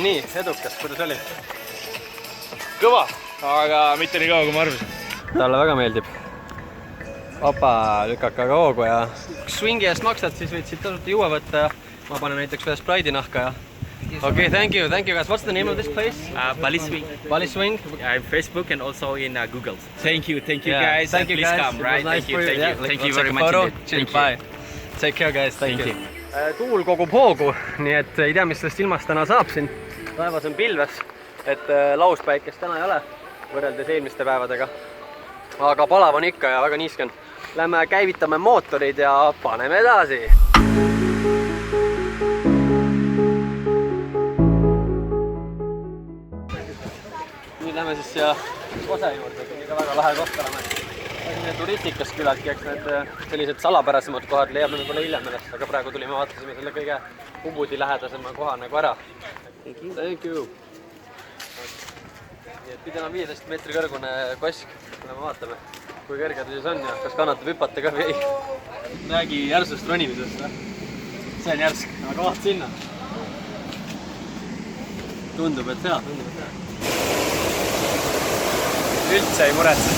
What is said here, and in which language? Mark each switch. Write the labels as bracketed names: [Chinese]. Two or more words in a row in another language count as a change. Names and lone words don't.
[Estonian] edukas, kuidas oli? kõva, aga mitte nii kaua, kui ma arvasin. Talle väga meeldib. Opa, lükake aga hoogu ja kui swingi eest maksad, siis võid siit tasuta juua võtta ja ma panen näiteks ühe Sprite'i nahka ja [English] okay, thank you guys. What's the name of this place? Bali Swing. Bali Swing? Yeah, on Facebook and also in Google. Thank you Yeah, guys. thank you Please guys. come, It was right? nice Thank you, for thank Yeah, you. Thank you let's very take a much photo. indeed. Chill, Thank bye. Take care guys, thank you. [Estonian] Tuul kogub hoogu, nii et ei tea, mis sellest ilmast täna saab siin. Taevas on pilves, et lauspäikest täna ei ole, võrreldes eelmiste päevadega. Aga palav on ikka ja väga niiske on. Lähme käivitame mootorid ja paneme edasi. Nüüd lähme siis siia Kose juurde, et ikka väga lahe koht oleme. Selline turistikas küllaltki, eks need sellised salapärasemad kohad leiab võib-olla hiljem ennast, aga praegu tulime vaatasime selle kõige Ubudi lähedasema koha nagu ära. [English] Thank you. [Estonian] Nii et pidema 15 meetri kõrgune kosk, me vaatame, kui kõrge ta siis on ja kas kannatab hüpata ka või ei. Räägi järsust ronimisest. See on järsk, aga vaat sinna. Tundub, et hea. Üldse ei muretse.